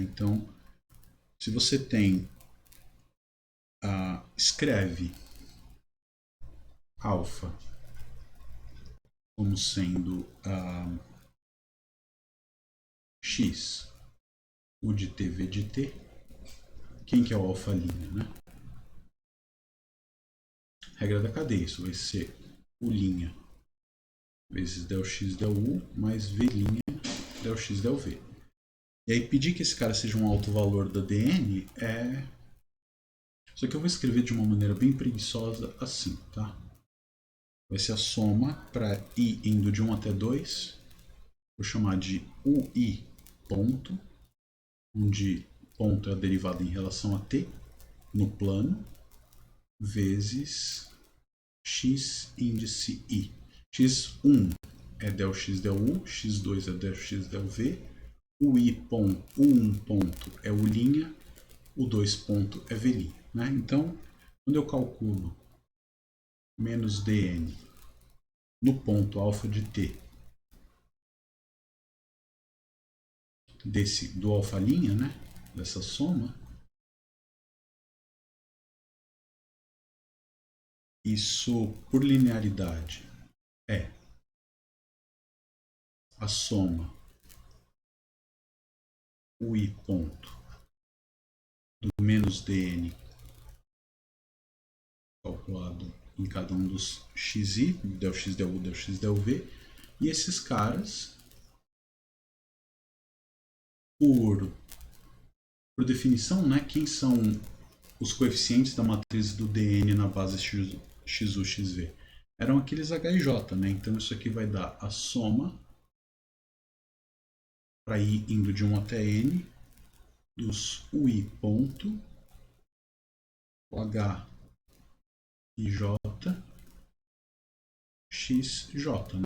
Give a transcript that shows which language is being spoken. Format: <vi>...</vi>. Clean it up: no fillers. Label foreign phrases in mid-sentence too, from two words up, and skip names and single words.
<pt>Então, se você tem escreve alfa como sendo x, u de t, v de t, quem que é o alfa', né? Regra da cadeia, isso vai ser u' vezes del x del u mais v' del x del v. E aí pedir que esse cara seja um alto valor da dn é... Só que eu vou escrever de uma maneira bem preguiçosa assim, tá? Vai ser a soma para i indo de 1 até 2. Vou chamar de ui ponto, onde ponto é a derivada em relação a t no plano, vezes x índice i. x1 é del x del u, x2 é del x del v, o u1 ponto é u', o 2 ponto é v'. Né? Então, quando eu calculo menos dn no ponto alfa de t do alfa', né? Dessa soma, isso por linearidade é a soma ui ponto do menos dn calculado em cada um dos xi, del x, del u, del x, del v, e esses caras, por definição, né, quem são os coeficientes da matriz do dn na base xu, xv? Eram aqueles h e j, né? Então isso aqui vai dar a soma para i indo de 1 até n dos ui ponto, o h e j, xj, né?</pt>